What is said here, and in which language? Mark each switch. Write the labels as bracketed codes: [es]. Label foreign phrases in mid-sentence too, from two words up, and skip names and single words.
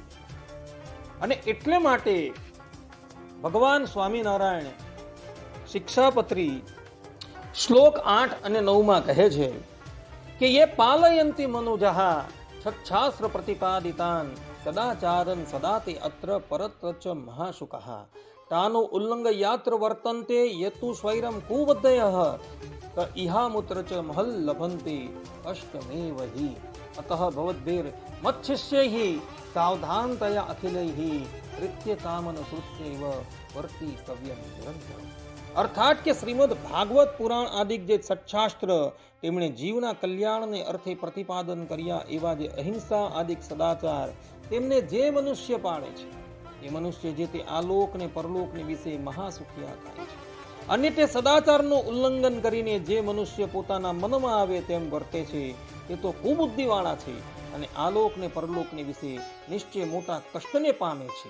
[gu] અને એટલે માટે ભગવાન સ્વામિનારાયણ શિક્ષાપત્રી શ્લોક 8 અને 9માં કહે છે કે [sa] યે પાલયંતિ મનુજઃ છચ્છાસ્ત્ર પ્રતિપાદિતાન સદાચારન સદાતે અત્ર પરત્ર મહાશુકઃ તાનો ઉલ્લંઘયાત્ર વર્તન્તે યતુ સ્વૈરમ કુબદ્ધયઃ इहामुत्र च महल लभन्ते अष्टमेव हि अतः भवद्भिर मच्छिष्यैः सावधानतया अखिलैः कृत्यतामन श्रुत्यैव वर्तितव्यं निरंतरम्। [gu] અર્થાત કે શ્રીમદ ભાગવત પુરાણ આદિક જે સચ્શાસ્ત્ર તેમણે જીવના કલ્યાણને અર્થે પ્રતિપાદન કર્યા એવા જે અહિંસા આદિક સદાચાર તેમને જે મનુષ્ય પાળે છે એ મનુષ્ય જે તે આલોક ને પરલોકને વિશે મહાસુખિયા થાય છે અને તે સદાચારનું ઉલ્લંઘન કરીને જે મનુષ્ય પોતાના મનમાં આવે તેમ વર્તે છે એ તો કુબુદ્ધિવાળા છે અને આલોક ને પરલોકને વિશે નિશ્ચય મોટા કષ્ટને પામે છે।